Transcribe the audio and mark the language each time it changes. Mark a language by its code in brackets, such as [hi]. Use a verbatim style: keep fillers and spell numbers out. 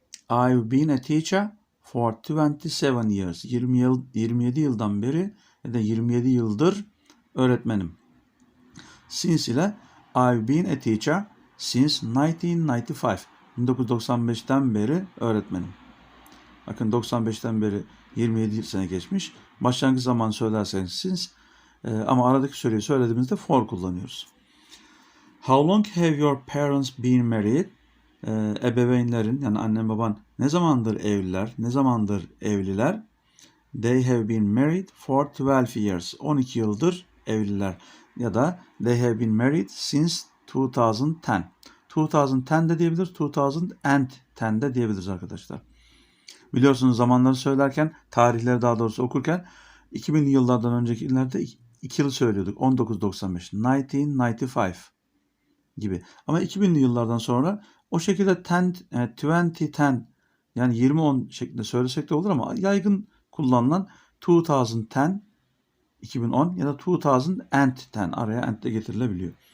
[en] I've been a teacher for twenty-seven years. [tr] yirmi yıl, yirmi yedi yıldan beri ya da yirmi yedi yıldır öğretmenim. [en] Since ile I've been a teacher since [tr] bin dokuz yüz doksan beş. bin dokuz yüz doksan beşten beri öğretmenim. Bakın doksan beşten beri yirmi yedi sene geçmiş. Başlangıç zamanı söylerseniz since e, ama aradaki süreyi söylediğimizde for kullanıyoruz. [en] How long have your parents been married? [tr] Ee, ebeveynlerin yani annen baban ne zamandır evliler? Ne zamandır evliler? [en] They have been married for twelve years. [tr] on iki yıldır evliler. [en] Ya da they have been married since [tr] iki bin on. iki bin on de diyebilir, iki bin on de diyebiliriz arkadaşlar. Biliyorsunuz zamanları söylerken, tarihleri daha doğrusu okurken iki binli yıllardan önceki illerde iki yıl söylüyorduk. bin dokuz yüz doksan beş, bin dokuz yüz doksan beş gibi. Ama iki binli yıllardan sonra o şekilde ten, yirmi on yani yirmi on şeklinde söylesek de olur ama yaygın kullanılan iki bin on, iki bin on ya da iki bin on araya and de getirilebiliyor.